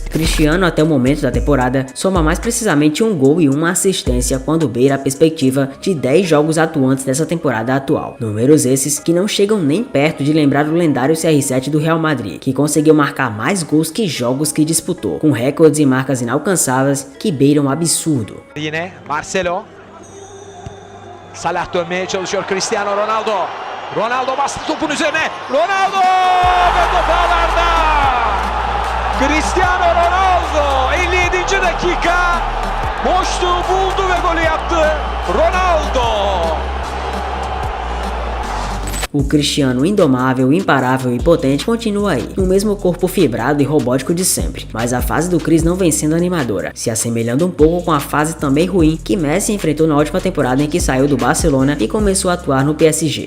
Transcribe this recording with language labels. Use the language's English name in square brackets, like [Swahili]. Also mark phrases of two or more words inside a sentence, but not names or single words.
[Portuguese] Cristiano, até o momento da temporada, soma mais precisamente um gol e uma assistência quando beira a perspectiva de 10 jogos atuantes dessa temporada atual. Números esses que não chegam nem perto de lembrar o lendário CR7 do Real Madrid, que conseguiu marcar mais gols que jogos que disputou, com recordes e marcas inalcançáveis que beiram o absurdo. [Turkish] Yine Marcelo. Salah dönmeye çalışıyor Cristiano Ronaldo. Ronaldo bastı topun üzerine. Ronaldo ve top ağlarda. Cristiano Ronaldo 57. dakika boşluğu buldu ve golü yaptı. Ronaldo. [Portuguese] O Cristiano indomável, imparável e potente continua aí, no mesmo corpo fibrado e robótico de sempre, mas a fase do Cris não vem sendo animadora, se assemelhando um pouco com a fase também ruim que Messi enfrentou na última temporada em que saiu do Barcelona e começou a atuar no PSG.